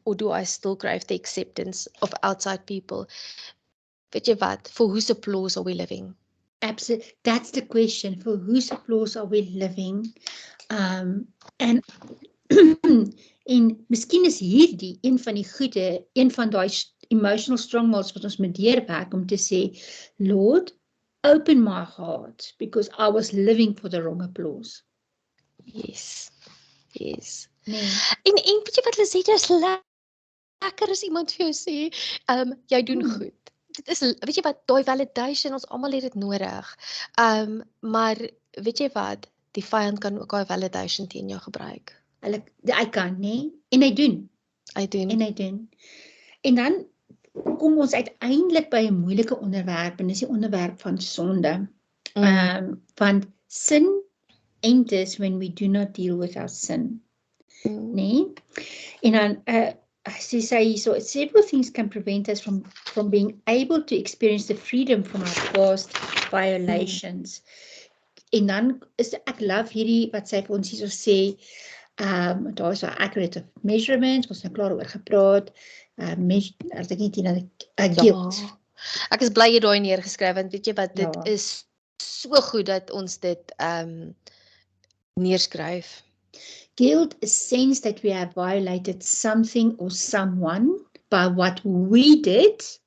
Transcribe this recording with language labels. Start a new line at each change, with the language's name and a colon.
English: Or do I still crave the acceptance of outside people?
Afrikaans: Weet jy wat?
English: For whose applause are we living? Absolutely. That's the question. For whose applause are we living?
Afrikaans: And en miskien is hierdie een van die goeie, een van daai
English: emotional strongholds
Afrikaans: wat ons moet deurwerk om te sê,
English: Lord, open my heart because I was living for the wrong applause. Yes. Yes.
Afrikaans: Nee. En weet jy wat hulle sê, dit is lekker as iemand vir jou sê, jy doen goed. Dit is, weet jy wat, daai validation, ons almal het dit nodig. Maar weet jy wat, die vyand kan ook daai validation teen jou gebruik. Hy kan, nee, en hy doen. Hy doen. En hy doen. En dan kom ons uiteindelik by 'n moeilike onderwerp en dis die onderwerp van sonde.
English: Want sin enters when we do not deal with our sin. Nee?
Afrikaans: En dan sy sê hierso,
English: several things can prevent us from being able to experience the freedom from our past violations.
Afrikaans: En dan is ek love hierdie wat sy vir ons hierso sê, daar is 'n
English: accurate measurements,
Afrikaans: ons het nou klaar oor gepraat. As ek nie guilt. Ja. Ek is bly jy daai neergeskryf want weet jy wat, dit is so goed dat ons dit neerskryf.
English: Guilt is sense that we have violated something or someone by what we did